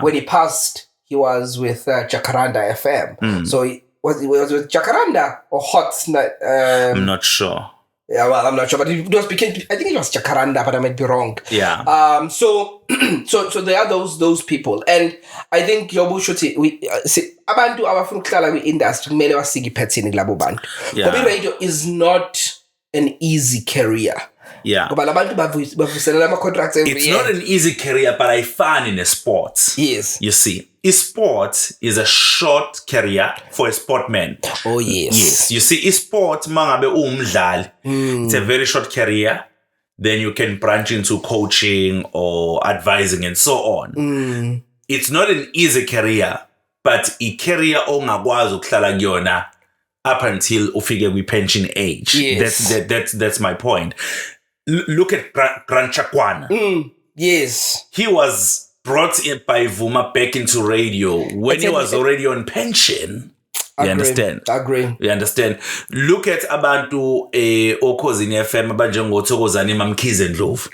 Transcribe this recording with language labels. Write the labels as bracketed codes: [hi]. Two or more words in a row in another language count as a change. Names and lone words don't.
[en] When he passed, he was with Jacaranda FM. So he was with Jacaranda or Hot? I'm not sure. Yeah, well, I'm not sure, but it was I think it was Jacaranda, but I might be wrong. Yeah. So there are those people, and I think Yobu Shuti, [zu] abantu abafuna ukuhlala kwi-industry kumele basike ipattern kulabo bantu. [en] Ngoba radio is not an easy career. Yeah. [zu] Ngoba labantu bavuselela ama-contracts [en] every year. It's not an easy career, but I find in a sport. Yes. You see, a sport is a short career for a sportman. Oh, yes. Yes. You see, a sport, [zu] mangabe umdlali, [en] it's a very short career. Then you can branch into coaching or advising and so on. It's not an easy career, but a career [zu] ongakwazi ukuhlala kuyona [en] up until [zu] ufike kwi-pension [en] age. Yes. That's my point. Look at Grant Chakwana. Yes. He was brought in by Vuma back into radio when he was already on pension. You understand? Agree. You understand? Look at [zu] abantu Okozini FM abanjengoThokozani Mamkhize Ndlovu.